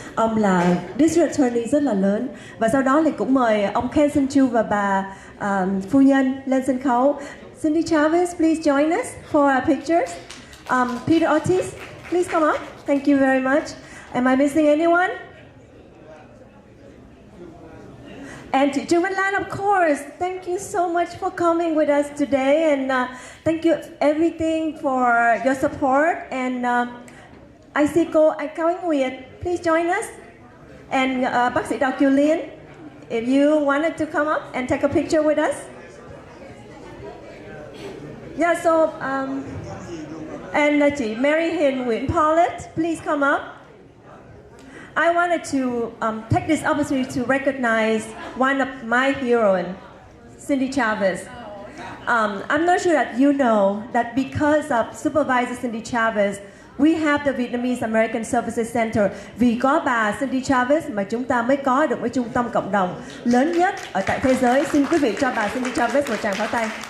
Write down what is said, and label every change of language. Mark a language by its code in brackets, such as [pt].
[vi] Ông là District Attorney rất là lớn. Và sau đó thì cũng mời ông Ken Sun Chu và bà phu nhân lên sân khấu. [en] Cindy Chavez, please join us for our pictures. Peter Ortiz, please come up. Thank you very much. Am I missing anyone? And to Trương Văn Lan, of course, thank you so much for coming with us today, and thank you everything for your support. And I see cô Cao Ánh Nguyệt, please join us. And bác sĩ Đào Kiều Liên, if you wanted to come up and take a picture with us. Yeah, so, and chị Mary Hiền Nguyễn Paulette, please come up. I wanted to take this opportunity to recognize one of my heroines, Cindy Chavez. I'm not sure that you know that because of Supervisor Cindy Chavez, we have the Vietnamese American Services Center. [vi] Vì có bà Cindy Chavez mà chúng ta mới có được một trung tâm cộng đồng lớn nhất ở tại thế giới. Xin quý vị cho bà Cindy Chavez một tràng pháo tay.